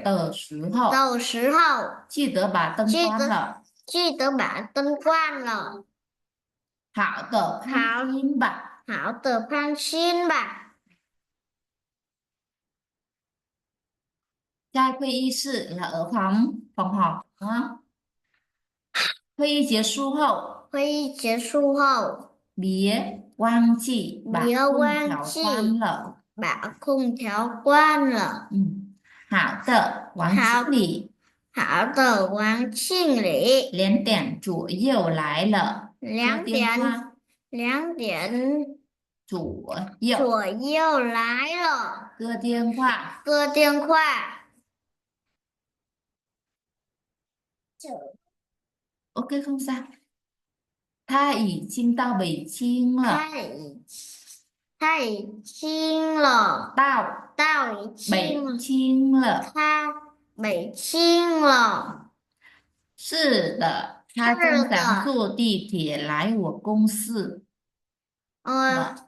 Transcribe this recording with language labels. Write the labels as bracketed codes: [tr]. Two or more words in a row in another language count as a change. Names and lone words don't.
[zh] 的时候，的时候，记得把灯记得关了。记得把灯关了。好的，放心吧。好的，放心吧。在会议室 [vi] là ở phòng họp đúng không? [zh] 会议结束后，会议结束后，别忘记把不要空忘调记关了。把空调关了。好的，王经理好的，王经理。 2点左右来了，两点，两点左右左右来了，个电话。个电话。 [vi] OK không sao. [zh] 他已经到北京了，他已经了，到已经北京了。他北京了。是的，他正想坐地铁来我公司了。